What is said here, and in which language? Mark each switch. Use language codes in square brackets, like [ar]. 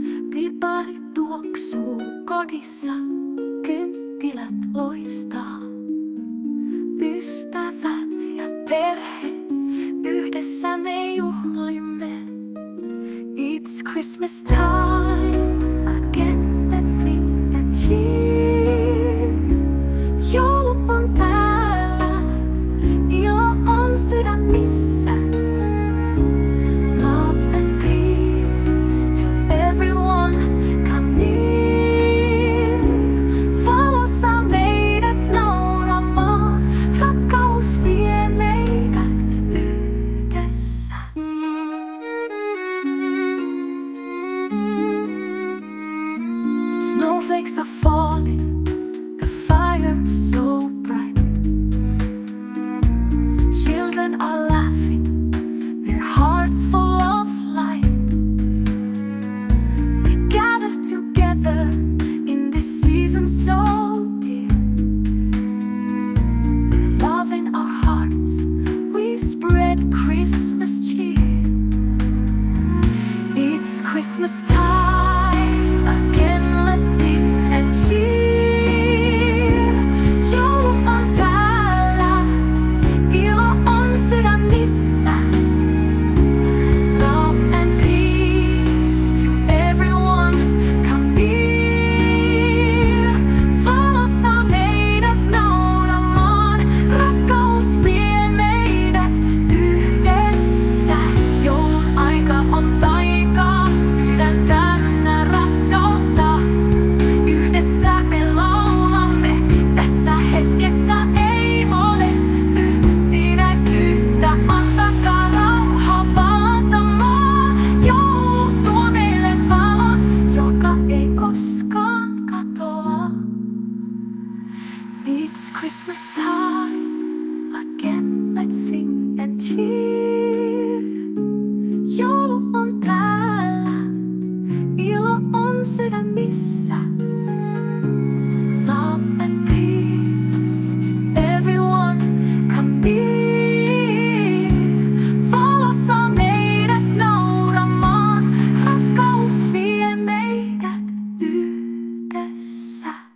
[fi] Pipari tuoksuu kodissa, kynttilät loistaa. Ystävät ja perhe, yhdessä me juhlimme. [en] It's Christmas time again, let's sing and cheer. [fi] Joulu on täällä, ilo on sydämissä. [en] Love and peace to everyone, come near. [fi] Valossa meidät nauramaan, rakkaus vie meidät yhdessä. [en] Snowflakes are falling, the fire so bright. Children are laughing, their hearts full of light. We gather together in this season so dear. With love in our hearts, we spread Christmas cheer. It's Christmas time again, let's sing and cheer. [fi] Joulu on täällä, ilo on sydämissä. [en] Love and peace to everyone, come near. [fi] Valossa meidät nauramaan, rakkaus vie meidät yhdessä. Joulun aika on taikaa, sydän täynnä rakkautta. Yhdessä me laulamme, tässä hetkessä ei ole yksinäisyyttä. Antakaa rauha valtamaan, joulu tuo meille valon, joka ei koskaan katoa. [en] It's Christmas time again, let's sing and cheer. [fi] Joulu on täällä, ilo on sydämissä. [en] Love and peace to everyone, come near. [fi] Valossa meidät nauramaan, rakkaus vie meidät yhdessä.